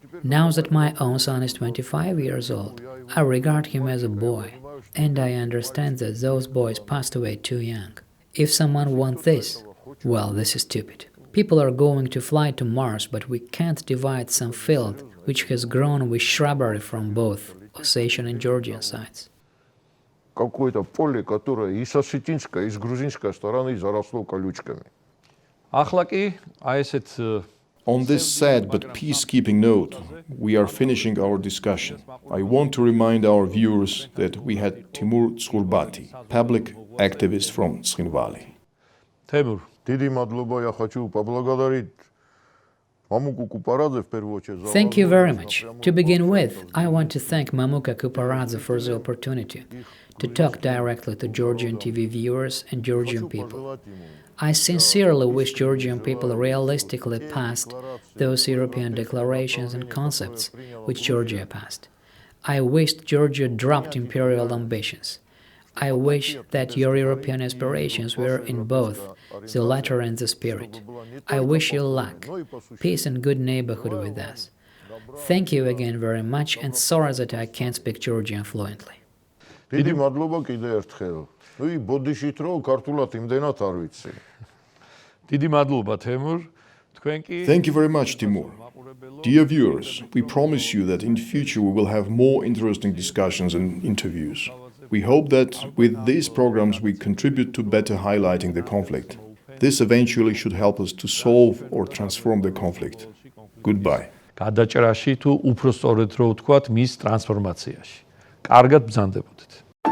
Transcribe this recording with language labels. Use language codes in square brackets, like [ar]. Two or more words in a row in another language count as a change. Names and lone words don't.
[en] Now that my own son is 25 years old, I regard him as a boy, and I understand that those boys passed away too young. If someone wants this, well, this is stupid. People are going to fly to Mars, but we can't divide some field which has grown with shrubbery from both Ossetian and Georgian sides. [ru] Какое-то поле, которое и с осетинской, и с грузинской стороны заросло колючками. [ka] ახლა კი აი ესეთ [en] On this sad but peacekeeping note, we are finishing our discussion. I want to remind our viewers that we had Temur Tskhurbati, public activist from Tskhinvali. Temur, [ka] Დიდი მადლობა, [ru] я хочу поблагодарить Мамуку Купарадзе в первую очередь за [en] Thank you very much. To begin with, I want to thank Mamuka Kuparadze for the opportunity to talk directly to Georgian TV viewers and Georgian people. I sincerely wish Georgian people realistically passed those European declarations and concepts which Georgia passed. I wished Georgia dropped imperial ambitions. I wish that your European aspirations were in both the letter and the spirit. I wish you luck, peace and good neighborhood with us. Thank you again very much, and sorry that I can't speak Georgian fluently. [ka] დიდი მადლობა კიდე ერთხელ. ნუ ბოდიშით რომ ქართულად იმდენად არ ვიცი. დიდი მადლობა თემურ. თქვენ კი [en] Thank you very much, Timur. Dear viewers, we promise you that in future we will have more interesting discussions and interviews. We hope that with these programs we contribute to better highlighting the conflict. This eventually should help us to solve or transform the conflict. Goodbye. [ka] გადაჭრაში თუ უფრო სწორედ რო ვთქვათ, მის ტრანსფორმაციაში. კარგად ბრძანდებოდეთ.